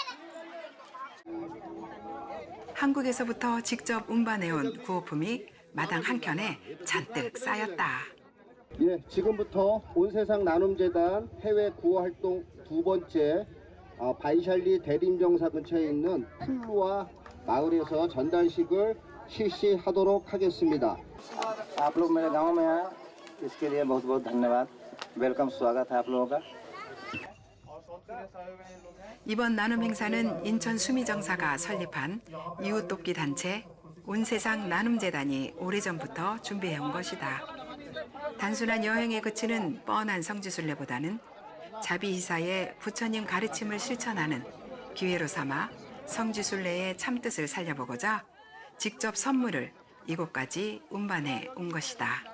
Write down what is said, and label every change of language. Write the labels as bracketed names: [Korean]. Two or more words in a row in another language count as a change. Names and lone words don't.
[Korean] 한국에서부터 직접 운반해온 구호품이 마당 한켠에 잔뜩 쌓였다. 예, 지금부터 온세상 나눔재단 해외 구호 활동 두 번째 바이샬리 대림정사 근처에 있는 풀루아 마을에서 전달식을 실시하도록 하겠습니다. [Hindi] आप लोग मेरे गांव में आए इसके लिए बहुत बहुत धन्यवाद वेलकम स्वागत है आप लोगों का [Korean] 이번 나눔 행사는 인천 수미정사가 설립한 이웃돕기 단체 온세상 나눔재단이 오래전부터 준비해온 것이다. 단순한 여행에 그치는 뻔한 성지순례보다는 자비희사의 부처님 가르침을 실천하는 기회로 삼아 성지순례의 참뜻을 살려보고자 직접 선물을 이곳까지 운반해 온 것이다.